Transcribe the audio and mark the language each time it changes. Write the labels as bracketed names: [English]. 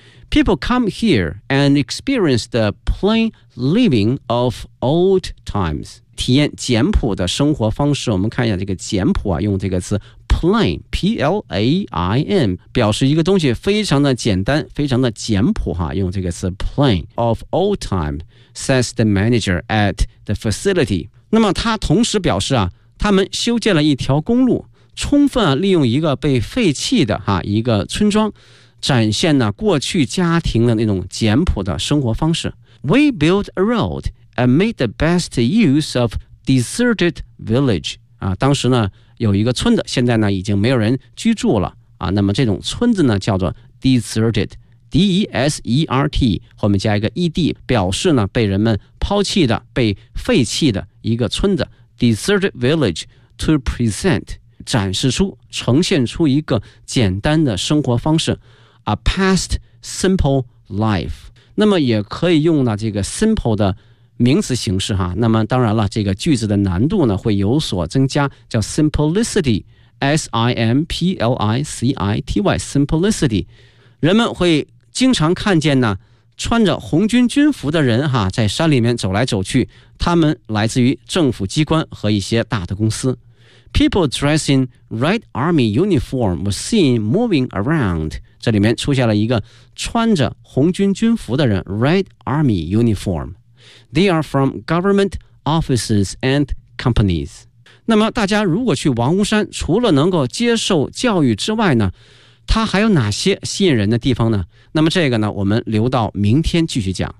[English] People come here and experience the plain living of old times， [Chinese] 体验简朴的生活方式。我们看一下这个简朴啊，用这个词 plain P-L-A-I-N 表示一个东西非常的简单，非常的简朴啊，用这个词 plain of old time， [English] says the manager at the facility。 [Chinese] 那么他同时表示啊，他们修建了一条公路，充分利用一个被废弃的哈一个村庄，展现呢过去家庭的那种简朴的生活方式。 [English] We built a road and made the best use of deserted village。 [Chinese] 啊，当时呢有一个村子，现在呢已经没有人居住了啊。那么这种村子呢叫做 deserted， desert 后面加一个 ed， 表示呢被人们抛弃的、被废弃的一个村子 deserted village， to present 展示出、呈现出一个简单的生活方式 a past simple life。那么也可以用呢这个 simple 的名词形式哈，那么当然了这个句子的难度呢会有所增加，叫 simplicity， S-I-M-P-L-I-C-I-T-Y， simplicity。人们会经常看见呢穿着红军军服的人哈，在山里面走来走去，他们来自于政府机关和一些大的公司。 [English] People dressed in Red Army uniform were seen moving around， [Chinese] 这里面出现了一个穿着红军军服的人， [English] Red Army uniformThey are from government offices and companies。 [Chinese] 那么大家如果去王屋山，除了能够接受教育之外呢，它还有哪些吸引人的地方呢？那么这个呢，我们留到明天继续讲。